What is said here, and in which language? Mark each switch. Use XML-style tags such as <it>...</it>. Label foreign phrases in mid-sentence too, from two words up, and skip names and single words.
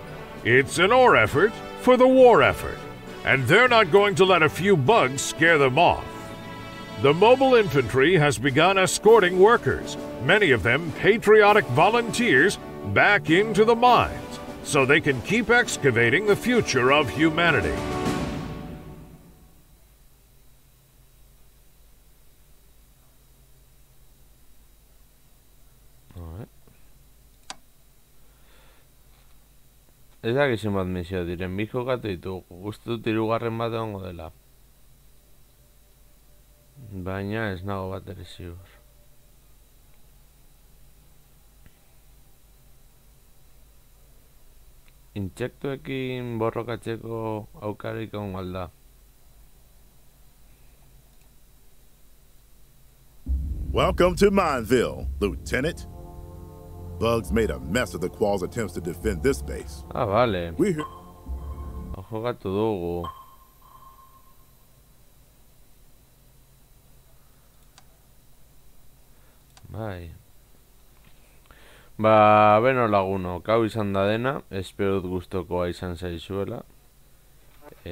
<en>It's an ore effort for the war effort, and they're not going to let a few bugs scare them off. The mobile infantry has begun escorting workers, many of them patriotic volunteers, back into the mines, so they can keep excavating the future of humanity.</en> <eu>Ez dakizun bat misio diren, bi jokatu ditugu, uste dut hirugarren bat egongo dela. Baina ez nago bat ere ziur. Intsektuekin borrokatzeko aukarik egongo alda.</eu> <en>Welcome to Mineville, Lieutenant. Bugs made a mess of the Qual's attempts to defend this base.</en> <eu>Ah, vale.</eu> <en>We hear...</en> <eu>Jokatu dugu. Bai. Ba, beno lagunok, hau izan da dena, espero dut gustokoa izan zaizuela.</eu>